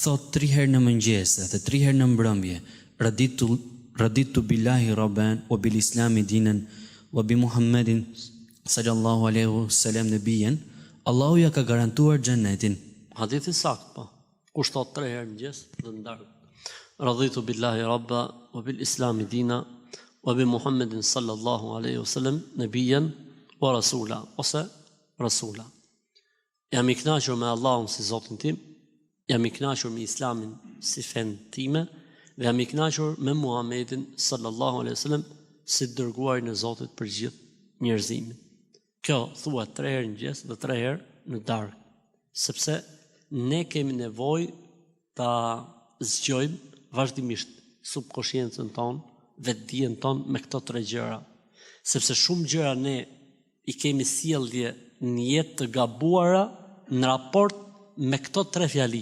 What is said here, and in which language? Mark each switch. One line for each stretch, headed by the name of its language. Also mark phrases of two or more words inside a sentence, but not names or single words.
Albanian: thot 3 herë në mëngjes dhe 3 herë në mbrëmje,
Arabic: رضيت بالله ربا وبالإسلام دينا وبمحمد صلى الله عليه وسلم نبيا,
Albanian: Allahu ja ka garantuar xhenetin. Hadithi sakt, po. Kush thot 3 herë në mëngjes dhe ndar.
Arabic: رضيت بالله ربا وبالإسلام دينا وبمحمد صلى الله عليه وسلم نبيا ورسولا,
Albanian: ose rasula. Jam I kënaqur me Allahun si Zotin tim, jam I kënaqur me Islamin si fen time, dhe jam I kënaqur me Muhammedin
Arabic: sallallahu alaihi wasallam
Albanian: si dërguarin e Zotit për gjithë njerëzimin. Kjo thuhet 3 herë në mëngjes dhe 3 herë në darkë, sepse ne kemi nevojë ta zgjojmë vazhdimisht subkonsciencën tonë, vetdijen tonë me këto 3 gjëra, sepse shumë gjëra ne I kemi sjellje në jetë të gabuara në raport me këto 3 fjali.